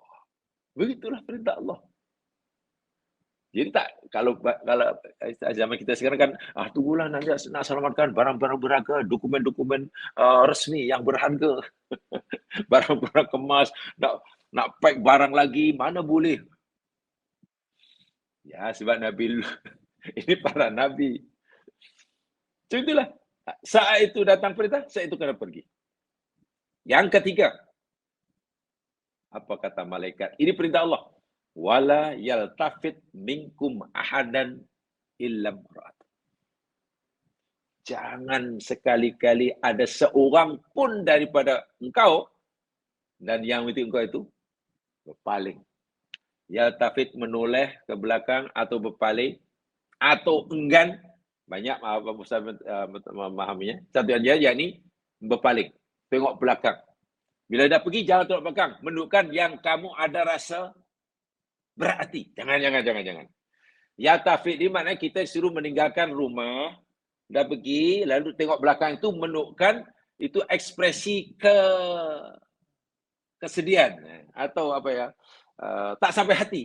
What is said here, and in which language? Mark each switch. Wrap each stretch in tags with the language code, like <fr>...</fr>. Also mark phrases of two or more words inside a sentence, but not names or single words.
<ms>Begitulah perintah Allah. Jadi tak, kalau zaman kita sekarang kan, tunggulah nanti nak selamatkan barang-barang berharga, dokumen-dokumen resmi yang berharga, barang-barang kemas, nak pack barang lagi, mana boleh. Ya, sebab Nabi, ini para Nabi. Itulah, saat itu datang perintah, saat itu kena pergi. Yang ketiga, apa kata malaikat? Ini perintah Allah.</ms> <ar>Wala yaltafit minkum ahadan illam ra'at.</ar> <ms>Jangan sekali-kali ada seorang pun daripada engkau dan yang itu engkau itu berpaling. Yaltafit menoleh ke belakang atau berpaling atau enggan. Banyak Ustaz memahaminya. Satu aja yakni berpaling, tengok belakang. Bila dah pergi jangan tengok belakang, menunjukkan yang kamu ada rasa berarti. Jangan. Ya tafid ni maknanya kita suruh meninggalkan rumah, dah pergi, lalu tengok belakang itu menunjukkan itu ekspresi kesedihan atau apa ya, tak sampai hati.</ms>